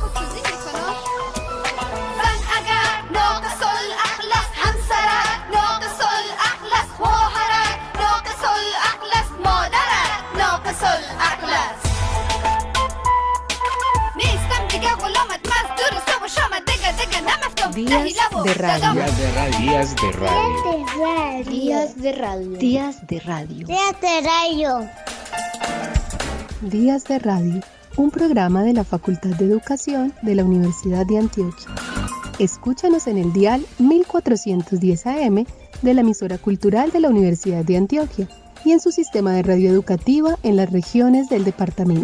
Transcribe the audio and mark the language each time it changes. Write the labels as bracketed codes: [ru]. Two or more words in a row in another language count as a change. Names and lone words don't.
[fa] زن اگر ناقص الاخلاص همسرت ناقص الاخلاص خواهرت ناقص الاخلاص مادرت ناقص الاخلاص نیستم دیگه غلامت مزدور صبح و شامت دیگه نمفتم [es] Días de radio. Días de radio. Días de radio. Días de radio. Días de radio. Días de Radio, un programa de la Facultad de Educación de la Universidad de Antioquia. Escúchanos en el dial 1410 AM de la emisora cultural de la Universidad de Antioquia y en su sistema de radio educativa en las regiones del departamento.